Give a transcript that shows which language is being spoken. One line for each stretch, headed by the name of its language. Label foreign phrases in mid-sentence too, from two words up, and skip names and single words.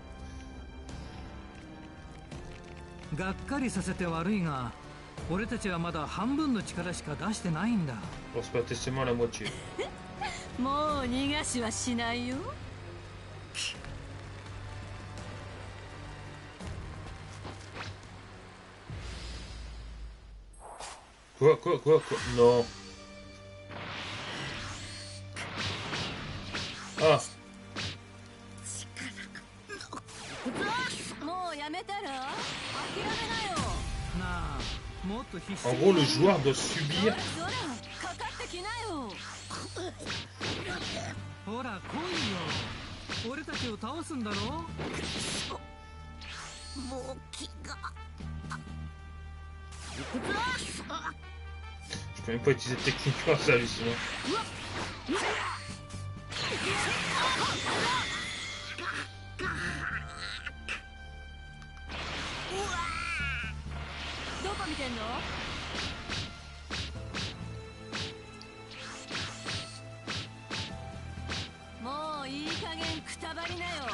Japanese: がっかりさせて悪いが、俺たちはまだ半分の力しか出してないんだ。
French: On se battait seulement la moitié.
Japanese: もう逃がしはしないよ。
French: Quoi? Non. Ah.
Japanese: もうやめたら？諦めなよ。なあ、もっと必死
French: En gros, le joueur doit subir.
Japanese: かかってきなよ。ほら来いよ。俺たちを倒すんだろ。もう気が。
French: Je peux même pas utiliser de technique, c'est hallucinant.
Japanese: どこ見てんの？もういい加減くたばりなよ。